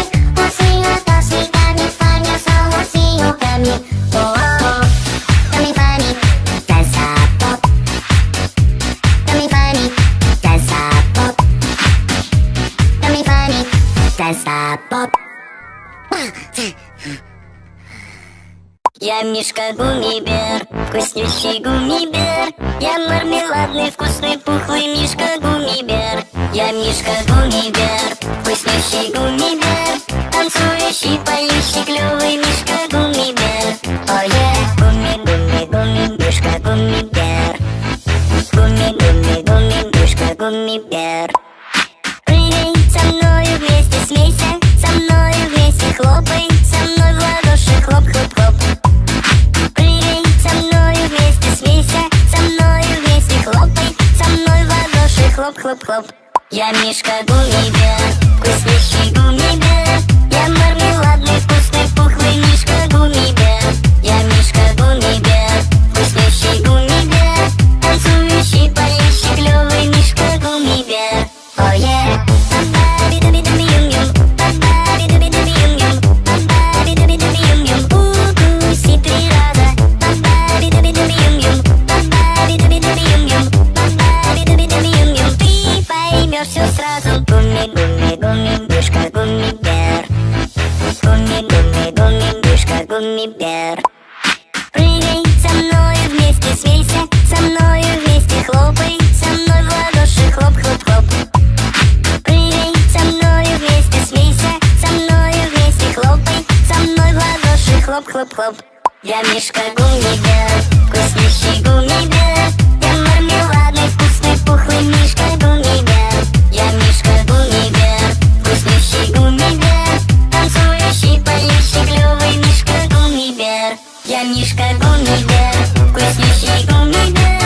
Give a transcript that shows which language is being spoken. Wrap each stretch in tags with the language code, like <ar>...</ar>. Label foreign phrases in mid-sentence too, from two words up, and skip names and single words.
<pt>Ursinho doce Gummy Funny, eu sou o ursinho Gummy. Oh oh oh, Gummy Funny, dança pop. Gummy Funny, dança pop. Gummy Funny, dança pop.</pt> <ru>Я мишка гумми-бер, вкуснющий гумми-бер. Я мармеладный, вкусный, пухлый мишка гумми-бер. Я мишка гумми-бер, вкуснющий гумми-бер. Танцующий, поющий, клёвый мишка гумми-бер. О е, гумми-гумми-гумми, мишка гумми-бер. Гумми-гумми-гумми, мишка гумми-бер. Прыгай со мною вместе, смейся, со мною вместе хлопай, со мной в ладоши хлоп-хлоп-хлоп. Прыгай со мною вместе, смейся, со мною вместе хлопай, со мной в ладоши хлоп-хлоп-хлоп. Я мишка гумми-бер, вкуснющий гумми-бер. Я мармеладный, вкусный, пухлый мишка гумми-бер. Я мишка гумми-бер, вкуснющий гумми-бер. Танцующий, поющий, клёвый мишка гумми-бер. О е, ба-ба-би-ду-би-ду-би-юм-юм, ба-ба-би-ду-би-ду-би-юм-юм, ба-ба-би-ду-би-ду-би-юм-юм. Укуси 3 раза, ба-ба-би-ду-би-ду-би-юм-юм, ба-ба-би-ду-би-ду-би-юм-юм, ба-ба-би-ду-би-ду-би-юм-юм. Ты поймешь всё сразу. Гумми-гумми-гумми, мишка гумми-бер. Гумми-гумми-гумми, мишка гумми-бер. Прыгай со мною вместе, смейся, со мною вместе хлопай, со мной в ладоши хлоп-хлоп-хлоп. Прыгай со мною вместе, смейся, со мною вместе хлопай, со мной в ладоши хлоп-хлоп-хлоп. Я мишка гумми-бер, вкуснющий гумми-бер. Я мармеладный, вкусный, пухлый мишка гумми-бер. Я мишка гумми-бер, вкуснющий гумми-бер. Танцующий, поющий, клёвый мишка гумми-бер. Я мишка гумми-бер, вкуснющий гумми-бер.</ru>